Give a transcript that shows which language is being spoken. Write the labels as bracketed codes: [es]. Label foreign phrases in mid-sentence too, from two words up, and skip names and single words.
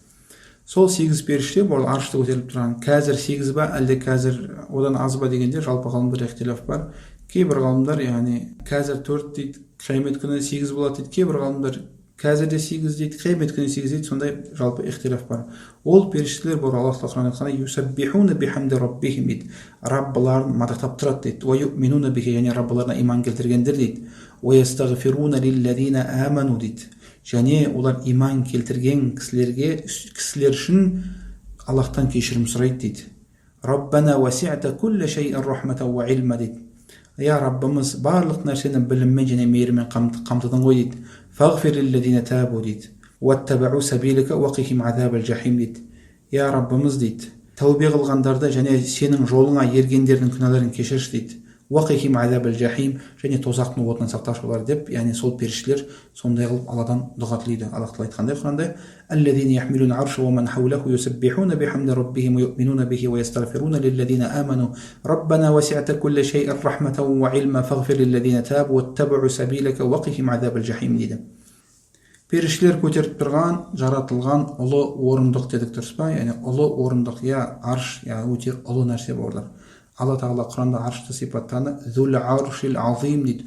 [kk] Сол 8 періште бауырлар аршты көтеріп тұрған. Қазір 8 ба, әлде қазір одан аз ба дегенде жалпы ғалымдар ихтилаф бар. Кейбір ғалымдар, яғни қазір 4 дейді, қиямет күні 8 болады дейді. Кейбір ғалымдар қазірде 8 дейді, қиямет күні 8 дейді, сондай жалпы ихтилаф бар. Ол періштелер бар, Аллах Құран айтқанда, [ar] يسبحون بحمد ربهم [kk] дейді. Раббыларын мадақтап тұрады дейді. [ar] ويؤمنون به, [kk] яғни Раббыларына иман келтіргендер дейді. [ar] ويستغفرون للذين آمنوا дейді. [kk] Және олар иман келтірген кісілер үшін Аллахтан кешірім сұрайды дейді. [ar] ربنا وسعت كل شيء رحمة وعلما дейді. [kk] Я Раббымыз барлық нәрсені біліммен және мейірмен қамтыдың ғой дейді. [ar] فاغفر للذين تابوا дейді. واتبعوا سبيلك وقهم عذاب الجحيم дейді. [kk] Я Раббымыз дейді, тәубе қылғандарды және сенің жолыңа ергендердің күнәларын кешірші дейді. [ar] وقهم عذاب الجحيم, [kk] және тозақтың отынан сақташы олар деп, яғни сол періштелер сондай қылып Алладан дұға тілейді. Аллах тағала айтқандай Құранда: [ar] "الذين يحملون العرش ومن حوله يسبحون بحمد ربهم ويؤمنون به ويستغفرون للذين آمنوا ربنا وسعت كل شيء رحمة وعلما فاغفر للذين تابوا واتبعوا سبيلك وقهم عذاب الجحيم" дейді. [kk] Періштелер көтеріп тұрған, жаратылған ұлы орындық дедік, дұрыс па? Яғни ұлы орындық, арш, өте ұлы нәрсе бауырлар. Алла тағала Құранда аршты сипаттаны [ar] ذو العرش العظيم [kk] дейді.